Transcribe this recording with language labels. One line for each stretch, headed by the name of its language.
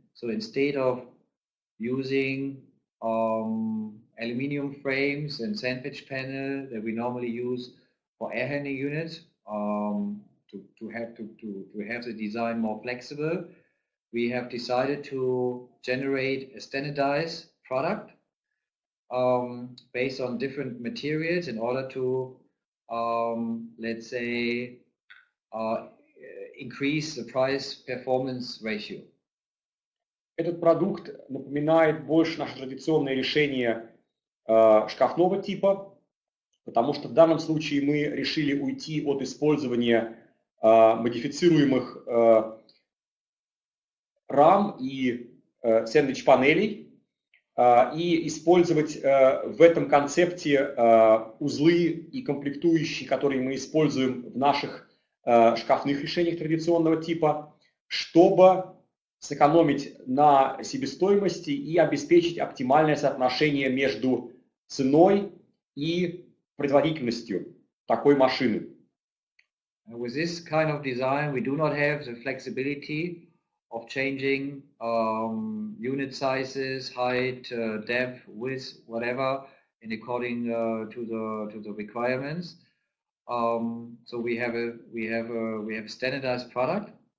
English: So instead of using aluminium frames and sandwich panel that we normally use for air handling units, to have the design more flexible, we have decided to generate a standardized product based on different materials in order to, let's say, increase the price-performance ratio.
Russian: Этот продукт напоминает больше наше традиционное решение шкафного типа, потому что в данном случае мы решили уйти от использования модифицируемых рам и сэндвич-панелей и использовать в этом концепте узлы и комплектующие, которые мы используем в наших шкафных решениях традиционного типа, чтобы сэкономить на себестоимости и обеспечить оптимальное соотношение между ценой и производительностью такой машины.
English: With this kind of design, we do not have the flexibility of changing unit sizes, height, depth, width, whatever, in according to the requirements. So we have a standardized product.